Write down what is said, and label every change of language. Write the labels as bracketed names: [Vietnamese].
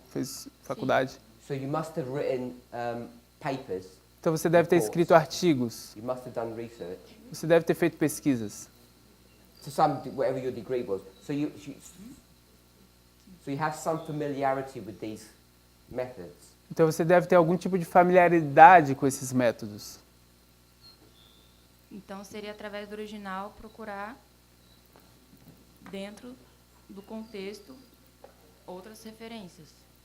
[Portuguese] Fez faculdade? [English] So you must have written papers. [Portuguese] Então você deve ter escrito artigos. [English] You must have done research. [Portuguese] Você deve ter feito pesquisas. [English] To some, whatever your degree was. So you have some familiarity with these methods. [Portuguese] Então você deve ter algum tipo de familiaridade com esses métodos. Então seria através do original procurar dentro do contexto outras referências.